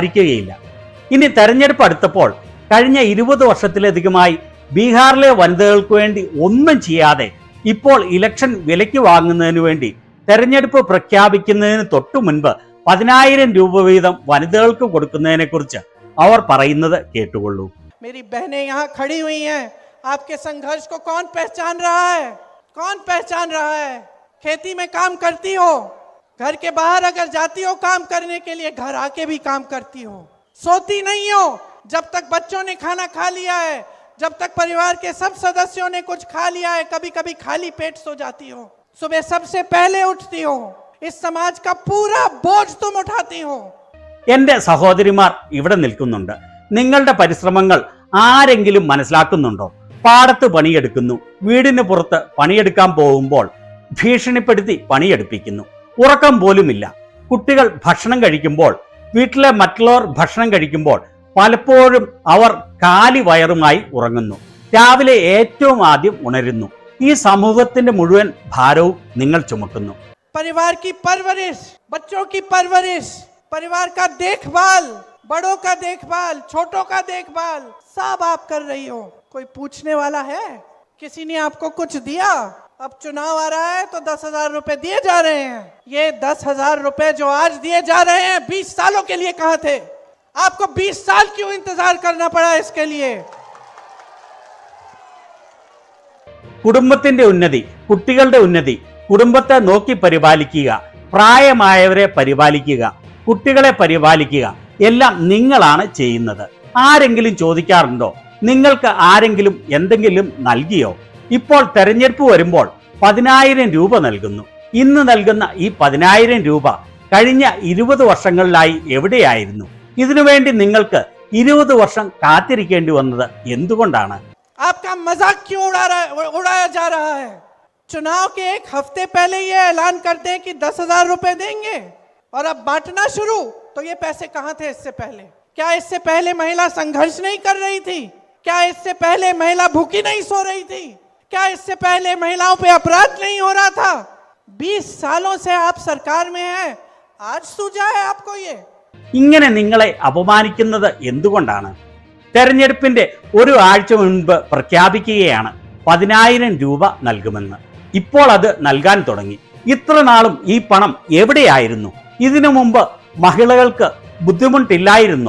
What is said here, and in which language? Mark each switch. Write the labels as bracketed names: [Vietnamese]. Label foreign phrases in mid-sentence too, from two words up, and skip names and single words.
[Malayalam] ഇനി തെരഞ്ഞെടുപ്പ് അടുത്തപ്പോൾ കഴിഞ്ഞ 20 വർഷത്തിലധികമായി ബീഹാറിലെ വനിതകൾക്ക് വേണ്ടി ഒന്നും ചെയ്യാതെ ഇപ്പോൾ ഇലക്ഷൻ വിലയ്ക്ക് വാങ്ങുന്നതിന് വേണ്ടി തെരഞ്ഞെടുപ്പ് പ്രഖ്യാപിക്കുന്നതിന് തൊട്ടു മുൻപ് 10,000 രൂപ വീതം വനിതകൾക്ക് കൊടുക്കുന്നതിനെ കുറിച്ച് അവർ പറയുന്നത് കേട്ടുകൊള്ളൂ. [Hindi] मेरी बहनें यहाँ खड़ी हुई हैं, आपके संघर्ष को कौन पहचान रहा है? कौन पहचान रहा है? खेती में काम करती हो, घर के बाहर अगर जाती हो काम करने के लिए, घर आके भी काम करती हो, सोती नहीं हो जब तक बच्चों ने खाना खा लिया है, जब तक परिवार के सब सदस्यों ने कुछ खा लिया है, कभी कभी खाली पेट सो जाती हो, सुबह सबसे पहले उठती हो, इस समाज का पूरा बोझ तुम उठाती हो. [Malayalam] എന്റെ സഹോദരിമാർ ഇവിടെ നിൽക്കുന്നുണ്ട്. നിങ്ങളുടെ പരിശ്രമങ്ങൾ ആരെങ്കിലും മനസ്സിലാക്കുന്നുണ്ടോ? പാടത്ത് പണിയെടുക്കുന്നു, വീടിന് പുറത്ത് പണിയെടുക്കാൻ പോകുമ്പോൾ ഭീഷണിപ്പെടുത്തി പണിയെടുപ്പിക്കുന്നു, ഉറക്കം പോലുമില്ല. കുട്ടികൾ ഭക്ഷണം കഴിക്കുമ്പോൾ, വീട്ടിലെ മറ്റുള്ളവർ ഭക്ഷണം കഴിക്കുമ്പോൾ പലപ്പോഴും അവർ കാലി വയറുമായി ഉറങ്ങുന്നു. രാവിലെ ഏറ്റവും ആദ്യം ഉണരുന്നു. ഈ സമൂഹത്തിന്റെ മുഴുവൻ ഭാരവും നിങ്ങൾ ചുമക്കുന്നു. [Hindi] परिवार की परवरिश, बच्चों की परवरिश, परिवार का देखभाल, बड़ों का देखभाल, छोटों का देखभाल सब आप कर रही हो. कोई पूछने वाला है? किसी ने आपको कुछ दिया? अब चुनाव आ रहा है तो 10,000 रुपए दिए जा रहे हैं. ये 10,000 रुपए जो आज दिए जा रहे हैं 20 सालों के लिए कहाँ थे? आपको 20 साल क्यों इंतजार करना पड़ा इसके लिए? [Malayalam] കുടുംബത്തിന്റെ ഉന്നതി, കുട്ടികളുടെ ഉന്നതി, കുടുംബത്തെ നോക്കി പരിപാലിക്കുക, പ്രായമായവരെ പരിപാലിക്കുക, കുട്ടികളെ പരിപാലിക്കുക എല്ലാം നിങ്ങളാണ് ചെയ്യുന്നത്. ആരെങ്കിലും ചോദിക്കാറുണ്ടോ നിങ്ങൾക്ക് ആരെങ്കിലും എന്തെങ്കിലും നൽകിയോ? ഇപ്പോൾ തെരഞ്ഞെടുപ്പ് വരുമ്പോൾ 10,000 രൂപ നൽകുന്നു. ഇന്ന് നൽകുന്ന ഈ 10,000 രൂപ കഴിഞ്ഞ 20 വർഷങ്ങളിലായി എവിടെയായിരുന്നു? ഇതിനുവേണ്ടി നിങ്ങൾക്ക് 20 വർഷം കാത്തിരിക്കേണ്ടി വന്നത് എന്തുകൊണ്ടാണ്? [Hindi] आपका मजाक क्यों उड़ाया जा रहा है? चुनाव के एक हफ्ते पहले ये ऐलान करते हैं कि 10,000 रुपए देंगे और अब बांटना शुरू. तो ये पैसे कहाँ थे इससे पहले? क्या इससे पहले महिला संघर्ष नहीं कर रही थी? क्या इससे पहले महिला भूखी नहीं सो रही थी? क्या इससे पहले महिलाओं पे अपराध नहीं हो रहा था? 20 सालों से आप सरकार में हैं, आज सूझा है आपको ये? [Malayalam] ഇങ്ങനെ നിങ്ങളെ അപമാനിക്കുന്നത് എന്തുകൊണ്ടാണ്? തെരഞ്ഞെടുപ്പിന്റെ ഒരു ആഴ്ച മുൻപ് പ്രഖ്യാപിക്കുകയാണ് 10,000 രൂപ നൽകുമെന്ന്. ഇപ്പോൾ അത് നൽകാൻ തുടങ്ങി. ഇത്ര നാളും ഈ പണം എവിടെയായിരുന്നു? ഇതിനു മുമ്പ് മഹിളകൾക്ക് ബുദ്ധിമുട്ടില്ലായിരുന്നോ?